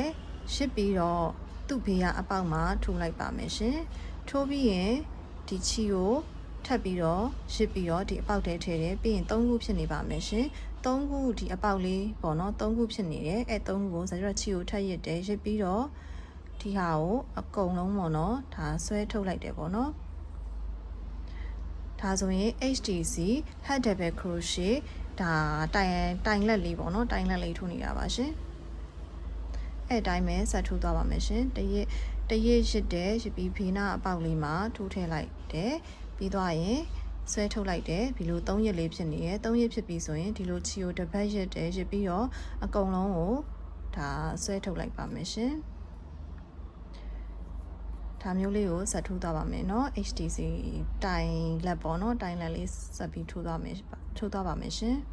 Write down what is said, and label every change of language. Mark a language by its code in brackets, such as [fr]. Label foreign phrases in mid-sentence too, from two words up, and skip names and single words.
[my] ရှစ်ပြီးတော့သူ့ဘေးကအပေါက်မှာထိုးလိုက်ပါမယ်ရှင်ထိုးပြီးရင်ဒီချီကိုထပ်ပြီးတော့ရှစ်ပြီးတော့ဒီအပေါက်ထဲထည့်တယ်ပြီးရင်3ခုဖြစ်နေပါမယ်ရှင်3ခုဒီအပေါက်လေးပေါ့နော်3ခုဖြစ်နေတယ်အဲ့3ခုကိုဇာကျတော့ချီကိုထပ်ရစ်တယ်ရစ်ပြီးတော့ဒီဟာကိုအကုန်လုံးပေါ့နော်ဒါဆွဲထုတ်လိုက်တယ်ပေါ့နော် ဒါဆိုရင် HTC [en] head double crochet [my] ဒါတိုင်လက်လေးပေါ့နော်တိုင်လက်လေးထိုးနေတာပါရှင်အဲ့တိုင်းပဲဆက်ထိုးသွားပါ မယ်ရှင်တရစ်ရစ်တယ်ရစ်ပြီးဖေးနာအပေါက်လေးမှာထိုးထည့်လိုက်တယ်ပြီးသွားရင်ဆွဲထုတ်လိုက်တယ်ဒီလို3ရက်လေးဖြစ်နေရယ်3ရက်ဖြစ်ပြီဆိုရင်ဒီလိုချီကိုတစ်ပတ်ရစ်တယ်ရစ်ပြီးတော့အကုန်လုံးကိုဒါဆွဲထုတ်လိုက်ပါမယ်ရှင်ဒါမျိုးလေးကိုဆက်ထိုးသွားပါမယ်เนาะ HTC တိုင်လက်ပေါ့เนาะတိုင်လက်လေးဆက်ပြီးထိုးသွားပါမယ်ရှင်